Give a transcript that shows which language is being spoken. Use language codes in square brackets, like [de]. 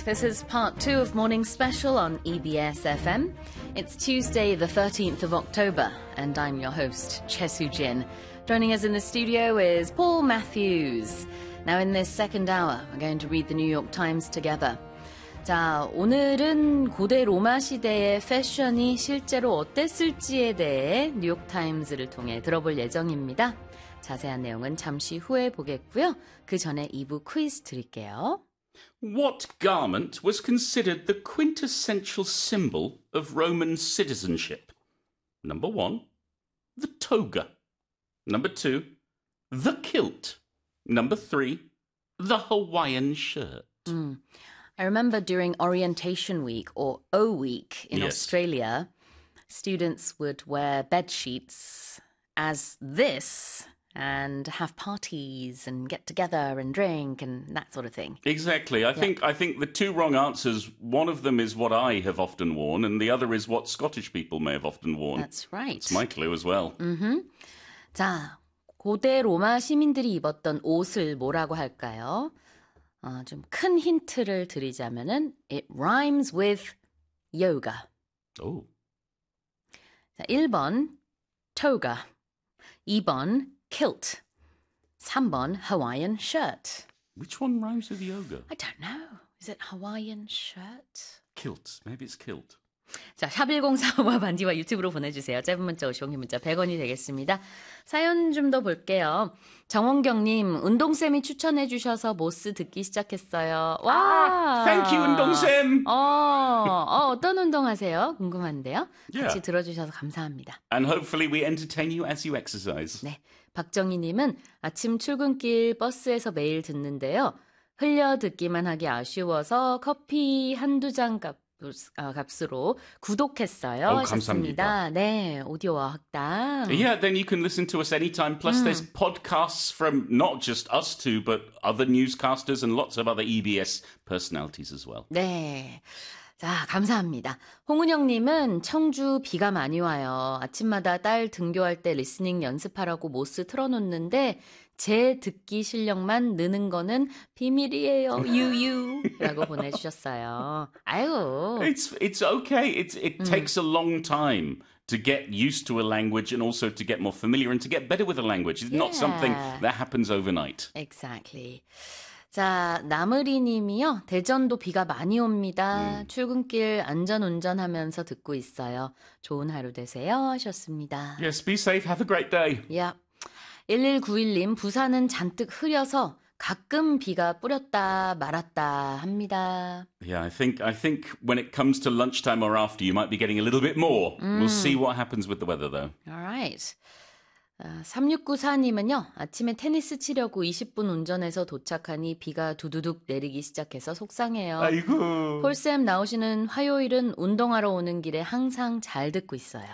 [en] This is part two of Morning Special on EBS FM. It's Tuesday, the 13th of October, and I'm your host, Chesu Jin. Joining us in the studio is Paul Matthews. Now, in this second hour, we're going to read the New York Times together. [ko] 자, 오늘은 고대 로마 시대의 패션이 실제로 어땠을지에 대해 뉴욕타임즈를 통해 들어볼 예정입니다. 자세한 내용은 잠시 후에 보겠고요. 그 전에 2부 퀴즈 드릴게요. [en] What garment was considered the quintessential symbol of Roman citizenship? Number 1. The toga. Number 2. The kilt. Number 3. The Hawaiian shirt. I remember during orientation week, or O week, in Australia, students would wear bed sheets as this and have parties and get together and drink and that sort of thing. Exactly. I think the two wrong answers, one of them is what I have often worn and the other is what Scottish people may have often worn. That's right. It's my clue as well. Mm-hmm. [ko] 자, 고대 로마 시민들이 입었던 옷을 뭐라고 할까요? 좀 큰 힌트를 드리자면은 [en] it rhymes with yoga. Oh. [ko] 자, 1번 toga. 2번 kilt. 3번 Hawaiian shirt. [en] Which one rhymes with yoga? I don't know. Is it Hawaiian shirt? Kilt. Maybe it's kilt. [ko] 자, 샵1045와 반지와 유튜브로 보내주세요. 짧은 문자 50원, 긴 문자 100원이 되겠습니다. 사연 좀 더 볼게요. 정원경님, 운동쌤이 추천해 주셔서 모스 듣기 시작했어요. 와! [en] Thank you, 운동쌤! [ko] 어떤 운동 하세요? 궁금한데요? 같이 들어주셔서 감사합니다. [en] And hopefully we entertain you as you exercise. [ko] 네, 박정희님은 아침 출근길 버스에서 매일 듣는데요. 흘려 듣기만 하기 아쉬워서 커피 한두 잔 값으로 구독했어요. 감사합니다. 네, 오디오와 학당. [en] Yeah, then you can listen to us anytime. Plus, there's podcasts from not just us two, but other newscasters and lots of other EBS personalities as well. [ko] 네, 자 감사합니다. 홍은영님은 청주 비가 많이 와요. 아침마다 딸 등교할 때 리스닝 연습하라고 모스 틀어놓는데 제 듣기 실력만 느는 거는 비밀이에요. 유유라고 보내주셨어요. 아유. [en] It's okay. It takes a long time to get used to a language and also to get more familiar and to get better with a language. It's not something that happens overnight. Exactly. [ko] 자, 나무리님이요. 대전도 비가 많이 옵니다. 출근길 안전운전하면서 듣고 있어요. 좋은 하루 되세요 하셨습니다. [en] Yes, be safe. Have a great day. Yep. [ko] 1191님, 부산은 잔뜩 흐려서 가끔 비가 뿌렸다 말았다 합니다. [en] Yeah, I think when it comes to lunchtime or after, you might be getting a little bit more. We'll see what happens with the weather, though. All right. [ko] 3694님은요, 아침에 테니스 치려고 20분 운전해서 도착하니 비가 두두둑 내리기 시작해서 속상해요. 아이고. 폴쌤 나오시는 화요일은 운동하러 오는 길에 항상 잘 듣고 있어요.